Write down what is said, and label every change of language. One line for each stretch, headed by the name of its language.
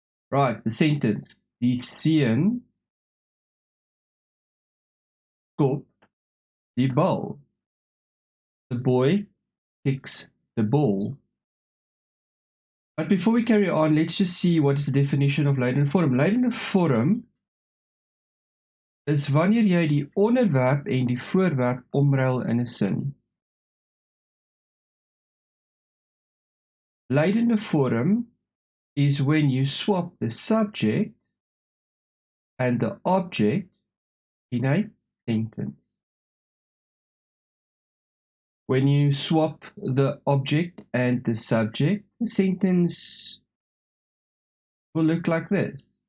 English: Right, the sentence.
Afrikaans: Die seun skop die bal.
English: The boy kicks the ball. But before we carry on, let's just see what is the definition of lydende vorm.
Afrikaans: Lydende vorm is wanneer jy die onderwerp en die voorwerp omruil in 'n sin.
English: Lydende vorm is when you swap the subject and the object in a sentence. When you swap the object and the subject, the sentence will look like this.